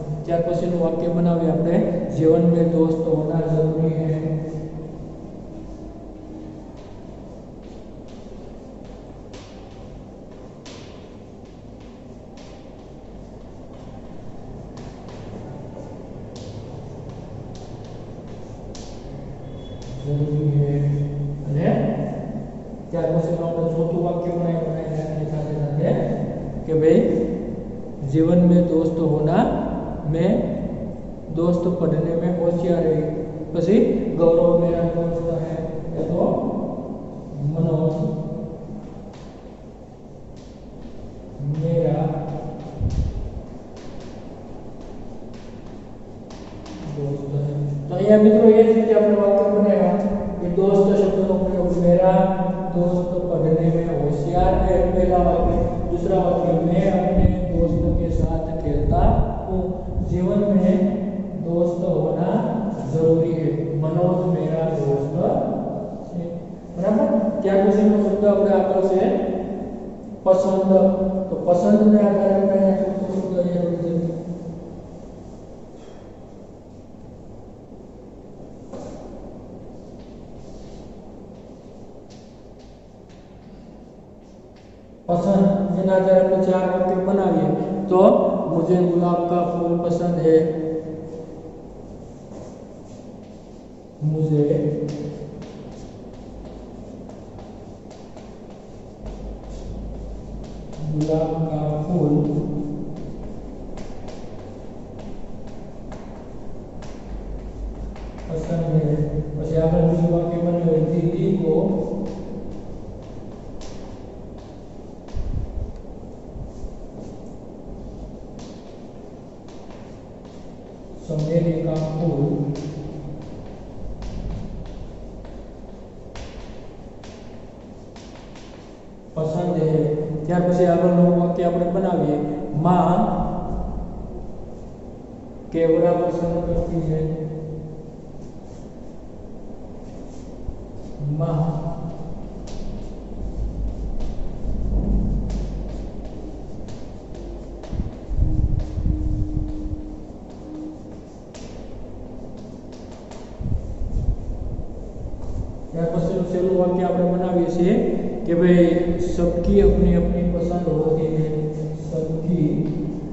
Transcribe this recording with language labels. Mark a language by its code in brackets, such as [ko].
[gu] ત્યાર પછીનું વાક્ય બનાવીએ આપણે [hi] जीवन में दोस्त होना जरूरी है, जरूरी है। [gu] અને ત્યાર પછીનું આપણે ચોથું વાક્ય બનાવીએ સાથે સાથે કે ભાઈ [hi] जीवन में दोस्त होना में दोस्त पढ़ने में होशियार है। [gu] પછી [hi] गौरव मेरा दोस्त है, या तो मनोज मेरा दोस्त है। [gu] तो અહીંયા મિત્રો એ જ રીતે આપણે વાક્ય બનાવ્યા કે दोस्त શબ્દનો પ્રયોગ [hi] मेरा दोस्त पढ़ने में होशियार है पहला वाक्य। दूसरा वाक्य मैं अपने दोस्त के साथ खेलता हूँ, जीवन में दोस्त होना जरूरी है, मनोज मेरा दोस्त है। बराबर। [gu] ત્યાર પછીનો શબ્દ આપણે આગળ છે પસંદ। તો પસંદને આધારે આપણે શબ્દ અહીંયા લખી છે पसंद। જેના આધારે આપણે ચાર વાક્ય બનાવીએ તો [hi] मुझे गुलाब का फूल पसंद है, मुझे गुलाब का फूल पसंद है। [gu] પછી આગળ બીજું વાક્ય બન્યું [hi] दीदी को चमेली का फूल पसंद है। [gu] ત્યાર પછી આગળનું વાક્ય આપણે બનાવીએ [hi] माँ केवड़ा पसंद करती है, माँ [gu] ત્યાર પછીનું છેલ્લું વાક્ય આપણે બનાવીએ છીએ કે ભાઈ [hi] सबकी अपनी अपनी पसंद होती है, सबकी